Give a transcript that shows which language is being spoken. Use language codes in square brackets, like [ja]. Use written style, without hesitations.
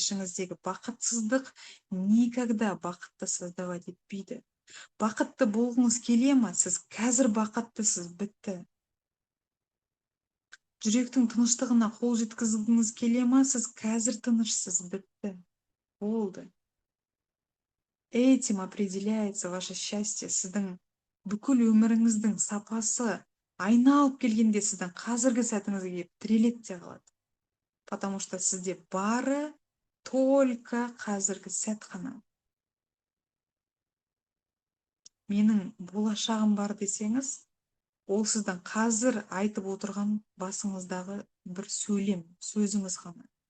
[kk] Ішіңіздегі бақытсыздық [ru] никогда [kk] бақытты [ru] создавать [kk] етпейді. Бақытты болғыңыз келе ма? Сіз қазір бақыттысыз, бітті. Жүректің тыныштығына қол жеткізгіңіз келе ма? Сіз қазір тынышсыз, бітті. Болды. [ru] Этим определяется ваше счастье. [kk] Сіздің бүкіл өміріңіздің сапасы айналып келгенде сіздің қазіргі сәтіңізге келіп тіреледі де қалады. [ru] Потому что [kk] сізде бары [ru] только [kk] қазіргі сәт қана. Менің болашағым бар десеңіз, ол сіздің қазір айтып отырған басыңыздағы бір сөйлем, сөзіңіз ғана.